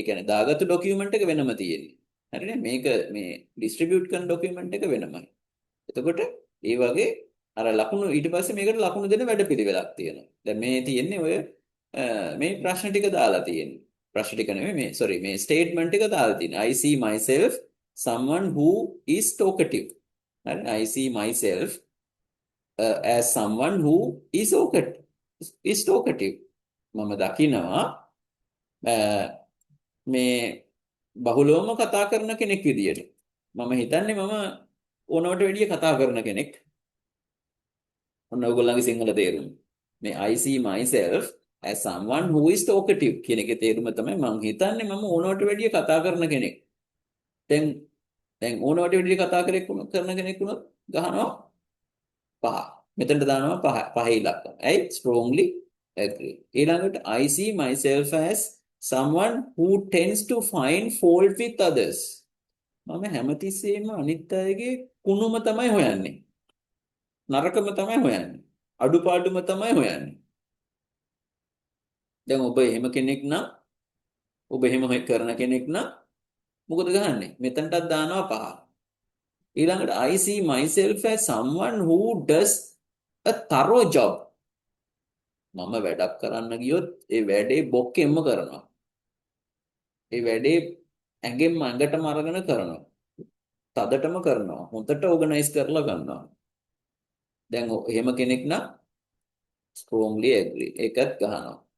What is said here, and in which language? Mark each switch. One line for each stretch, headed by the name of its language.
Sinhala: ඒ කියන්නේ දාගත්තු ડોකියුමන්ට් එක වෙනම තියෙන්නේ. හරිනේ? මේක මේ ඩිස්ට්‍රිබියුට් කරන ડોකියුමන්ට් එක වෙනමයි. එතකොට ඒ වගේ අර ලකුණු ඊට පස්සේ මේකට ලකුණු දෙන වැඩපිළිවෙලක් තියෙනවා. දැන් මේ තියෙන්නේ ඔය මේ ප්‍රශ්න ටික දාලා තියෙන්නේ. ප්‍රශ්න ටික නෙමෙයි මේ ස්ටේට්මන්ට් එක දාලා තියෙන්නේ.
English: I see myself someone who is talkative. හරි? I see myself as someone who is talkative.
Sinhala: මම දකිනවා මේ බහුලවම කතා කරන කෙනෙක් විදියට. මම හිතන්නේ මම ඕනවට වැඩිය කතා කරන කෙනෙක්. ඔන්න ඔයගොල්ලන්ගේ සිංහල තේරුම. මේ I see myself as someone who is talkative කියන එකේ තේරුම තමයි මම හිතන්නේ මම ඕනවට වැඩිය කතා කරන කෙනෙක්. දැන් දැන් ඕනවට විදිහට කතා කරන කෙනෙක් වුණොත් ගහනවා 5. මෙතනට දානවා 5. 5 ඉලක්කම. ඇයි? strongly agree.
English: ඊළඟට I see myself as someone who tends to find fault with others.
Sinhala: මම හැමතිස්සෙම අනිත් අයගේ කුණුම තමයි හොයන්නේ. නරකම තමයි හොයන්නේ. අඩුපාඩුම තමයි හොයන්නේ. දැන් ඔබ එහෙම කෙනෙක් නම් ඔබ එහෙම කරන කෙනෙක් නම් මොකද ගහන්නේ? මෙතනටත් දානවා 5.
English: ඊළඟට I see myself as someone who does a thorough job.
Sinhala: මම වැඩක් කරන්න ගියොත් ඒ වැඩේ බොක්කෙන්ම කරනවා. ඒ වැඩේ ඇඟටම අරගෙන කරනවා. තදටම කරනවා. හොඳට ඕගනයිස් කරලා ගන්නවා. දැන් එහෙම කෙනෙක් නම් strongly agree. ඒකත් ගහනවා.